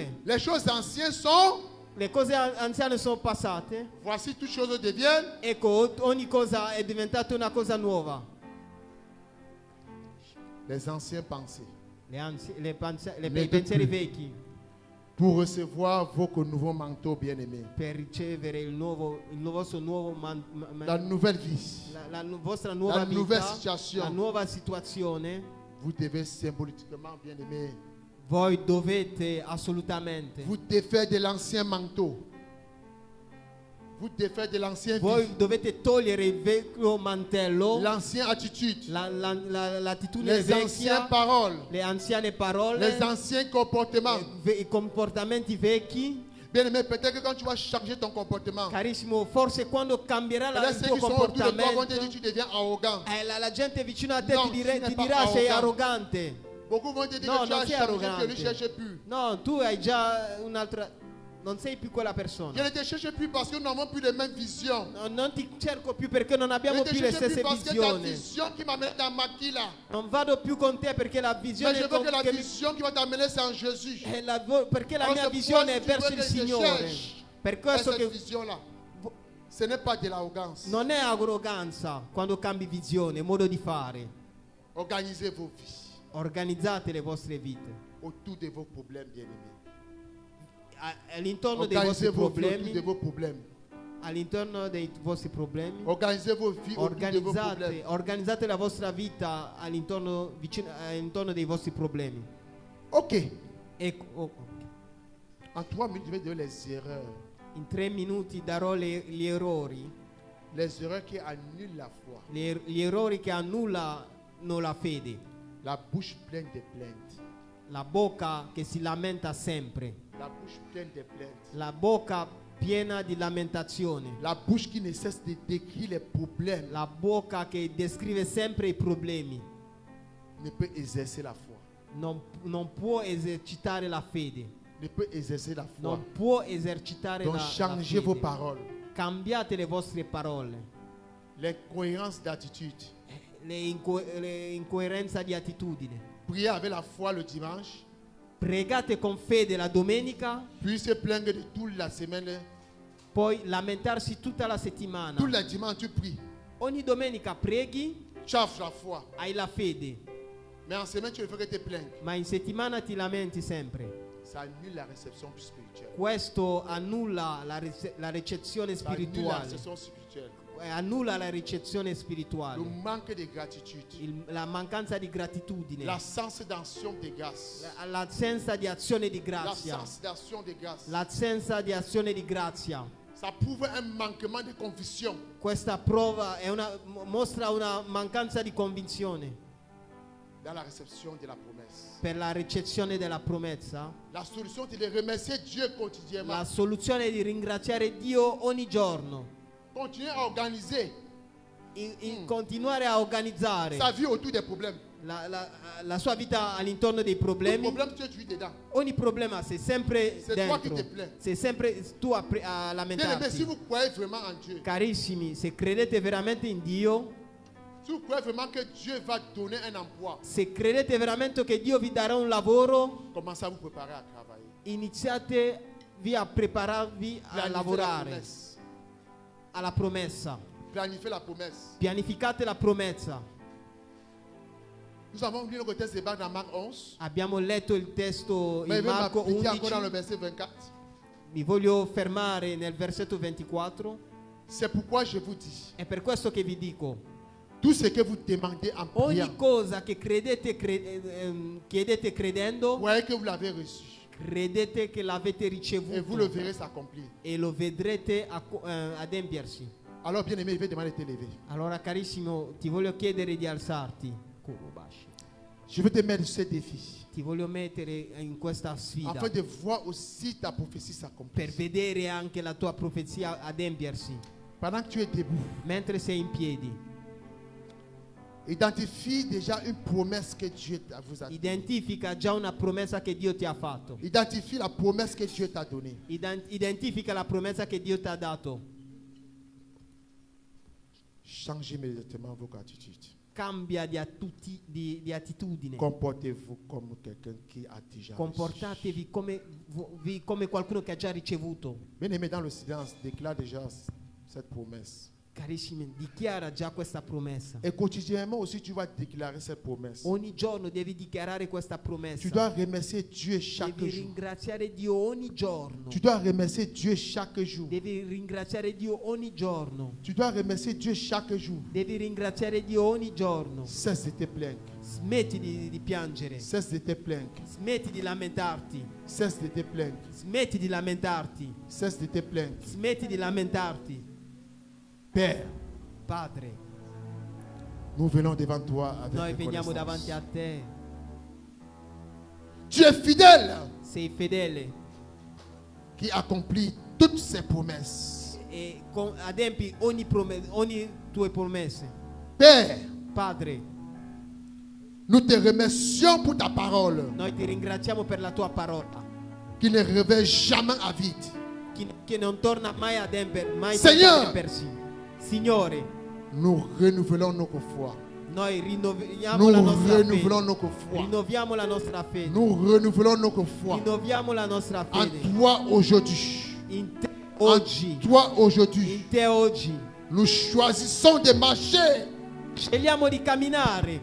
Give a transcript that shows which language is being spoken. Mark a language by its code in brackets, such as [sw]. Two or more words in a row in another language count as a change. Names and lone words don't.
[fr] Les choses anciennes sont, [it] Le cose anziane sono passate. [fr] voici toutes choses deviennent. [it] Ecco, ogni cosa è diventata una cosa nuova. [fr] Les anciens pensées. [it] I pensieri vecchi [fr] Pour recevoir vos nouveaux manteaux bien-aimés. [it] per ricevere il vostro nuovo [fr] La nouvelle vie. [it] la vostra nuova [fr] La nouvelle [it] vita, [fr] situation. [it] la nuova situazione. [fr] Vous devez symboliquement, bien-aimés, [it] Voi dovete assolutamente, [fr] vous défaire de l'ancien manteau. Vous défaire de l'ancien [it] voi [fr] vie. [it] dovete togliere il vecchio mantello, [fr] L'ancienne attitude. [it] l'attitudine [fr] Les anciennes [it] vecchia, [fr] paroles. [it] le anziane parole, [fr] Les anciens comportements. [it] i comportamenti vecchi. [fr] Bien-aimé, peut-être que quand tu vas changer ton comportement, [it] Carissimo, forse quando cambierà [fr] là, [it] il [fr] ceux [it] tuo [fr] qui sont autour de toi vont te [it] comportamento, [fr] dire tu deviens arrogant. [it] la gente vicino a te No, ti [fr] tu n'es [it] ti [fr] pas [it] dirà sei arrogante. arrogante. [fr] Beaucoup vont te dire [it] No, [fr] que tu [it] non [fr] as [it] sei [fr] changé, que lui ne [it] arrogante. [fr] cherche plus. [it] No, tu hai già un'altra, non sei più quella [fr] Je [it] persona. [fr] ne te cherche plus parce que nous n'avons plus les mêmes visions. [it] No, non ti cerco più perché non [fr] Je [it] abbiamo [fr] ne te [it] più le [fr] cherche plus [it] stesse [fr] parce que ta [it] visioni. [fr] vision qui m'amène dans ma là. [it] Non vado più con te perché la [fr] Mais [it] visione [fr] je veux que la [it] che mi- [fr] vision qui va t'amener, c'est en Jésus. [it] è perché la [fr] Alors, [it] mia [fr] c'est [it] visione è [fr] pourquoi si [it] verso [fr] tu veux [it] il [fr] que je [it] Signore. [fr] cherche [it] Per questo [fr] cette [it] che [fr] vision-là, ce n'est pas de l'arrogance. [it] non è arroganza quando cambi visione, modo di fare. [fr] Organisez vos vies [it] Organizzate le vostre vite. [fr] autour de vos problèmes, bien-aimés. [it] All'intorno dei [fr] Organisez [it] vostri [fr] vos vies autour de [it] problemi, [fr] vos problèmes. [it] all'intorno dei vostri problemi. [fr] Organisez vos vies autour de vos problèmes. [it] Organizzate la vostra vita all'intorno dei vostri problemi. Ok. Ecco, [fr] En 3 minutes, je vais donner les erreurs. [it] in 3 minuti darò gli errori, [fr] Les erreurs qui annulent la foi. [it] gli errori che annullano la fede, [fr] La bouche pleine de plaintes. [it] la bocca che si lamenta sempre, [fr] La bouche pleine de plaintes. [it] la bocca piena di lamentazione, [fr] La bouche qui ne cesse de décrire les problèmes [it] la bocca che descrive sempre i problemi, [fr] ne peut exercer la foi. [it] non può esercitare la fede, [fr] Ne peut exercer la foi. [it] non può esercitare [fr] Donc [it] la [fr] changez vos [it] fede. [fr] paroles. [it] Cambiate le vostre parole, [fr] L'incohérence d'attitude. [it] le incoerenze di attitudine. [fr] Priez avec la foi le dimanche, [it] Pregate con fede la domenica, [fr] puis se plaindre de toute la semaine. [it] poi lamentarsi tutta la settimana. [fr] Tous les dimanches, tu pries. [it] Ogni domenica preghi, [fr] Tu as la foi. [it] hai la fede, [fr] Mais en semaine, tu ne fais que te plaindre. [it] ma in settimana ti lamenti sempre. [fr] Ça annule la réception spirituelle. [it] Questo annulla la ricezione [fr] Ça annule la [it] spirituale, [fr] réception spirituelle. [it] annulla la ricezione [fr] Le [it] spirituale, [fr] manque de gratitude. [it] la mancanza di gratitudine, [fr] L'absence d'action de grâce. [it] l'assenza di azione di grazia, [fr] L'absence d'action de grâce. [it] l'assenza di azione di grazia. [fr] Ça prouve un manquement de conviction. [it] Questa prova mostra una mancanza di convinzione [fr] Dans la réception de la promesse. [it] per la ricezione della promessa. [fr] La solution, c'est de remercier Dieu quotidiennement. [it] La soluzione è di ringraziare Dio ogni giorno, [fr] Continuer à organiser [it] continuare a organizzare [fr] sa vie autour des problèmes. [it] la sua vita all'intorno dei [fr] Le [it] problemi. [fr] problème, tu es tué dedans. [it] Ogni problema sei sempre [fr] C'est toi qui [it] dentro, [fr] te plains. [it] sei sempre tu a [fr] Bien aimé, si [it] lamentarti. [fr] vous croyez vraiment en Dieu, [it] Carissimi, se credete veramente in Dio, [fr] Si vous croyez vraiment que Dieu va donner un emploi, [it] Se credete veramente che Dio vi darà un lavoro, [fr] commencez à vous préparer à travailler. [it] iniziatevi a prepararvi a [fr] Planifiez la [it] lavorare [fr] promesse. [it] alla promessa. [fr] Planifiez la promesse. [it] Pianificate la promessa. [fr] Nous avons lu le texte de Marc dans Marc 11. [it] Abbiamo letto il testo [fr] Mais [it] in Marco [fr] il dit encore dans le [it] 11. [fr] verset 24. [it] Mi voglio fermare nel versetto 24. [fr] C'est pourquoi je vous dis, [it] È per questo che vi dico, [fr] tout ce que vous demandez en priant, [it] ogni cosa che chiedete credendo, [fr] croyez que vous l'avez reçu. [it] credete che l'avete [fr] Et vous le [it] ricevuto [fr] verrez s'accomplir. [it] e lo vedrete adempiersi. [fr] Alors, bien aimé, il va demander de te lever. [it] Allora carissimo, ti voglio chiedere di alzarti. Kurobashi. [fr] Je veux te mettre sur ce défi. [it] Ti voglio mettere in questa sfida [fr] Afin de voir aussi ta prophétie [it] per [fr] s'accomplir. [it] vedere anche la tua profezia adempiersi. [fr] Pendant que tu es debout, [it] Mentre sei in piedi, [fr] identifie déjà une promesse que Dieu vous a donnée. [it] identifica già una promessa che Dio ti ha fatto. [fr] Identifie la promesse que Dieu t'a donnée. [it] Identifica la promessa che Dio ti ha dato. [fr] Changez immédiatement vos attitudes. [it] Cambia di attitudine. [fr] Comportez-vous comme quelqu'un qui a déjà reçu. [it] Comportatevi come qualcuno che ha già ricevuto. [fr] Bien aimé, dans le silence, déclare déjà cette promesse. [it] Carissimi, dichiara già questa promessa. [fr] Et quotidiennement aussi, tu vas déclarer cette promesse. [it] Ogni giorno devi dichiarare questa promessa. [fr] Tu dois remercier Dieu chaque [it] Devi [fr] jour. [it] ringraziare Dio ogni giorno. [fr] Tu dois remercier Dieu chaque jour. [it] Devi ringraziare Dio ogni giorno. [fr] Tu dois remercier Dieu chaque jour. [it] Devi ringraziare Dio ogni giorno. [fr] Cesse de te plaindre. [it] Smetti di piangere. [fr] Cesse de te plaindre. [it] Smetti di lamentarti. [fr] Cesse de te plaindre. [it] Smetti di lamentarti. [fr] Cesse de te plaindre. [it] Smetti di lamentarti. [fr] Père, [it] Padre, [fr] nous venons devant toi avec [it] noi veniamo [fr] reconnaissance. [it] davanti a te. [fr] Tu es fidèle [it] Sei fedele [fr] qui accomplit toutes ses promesses. [it] e adempi ogni tue promesse. [fr] Père, [it] Padre, [fr] nous te remercions pour ta parole [it] noi ti ringraziamo per la tua parola [fr] qui ne revient jamais à vide. [it] che non torna mai ad mai Signore. senza adempersi. Signore, [fr] Nous renouvelons notre foi. [it] noi rinnoviamo [fr] Nous [it] la nostra [fr] renouvelons [it] fede. [fr] notre foi. [it] Rinnoviamo la nostra fede. [fr] Nous renouvelons notre foi [it] Rinnoviamo la nostra [fr] en [it] fede. [fr] toi aujourd'hui. [it] In te [fr] En [it] oggi. [fr] toi aujourd'hui. [it] In te oggi. [fr] Nous choisissons de marcher [it] Scegliamo di camminare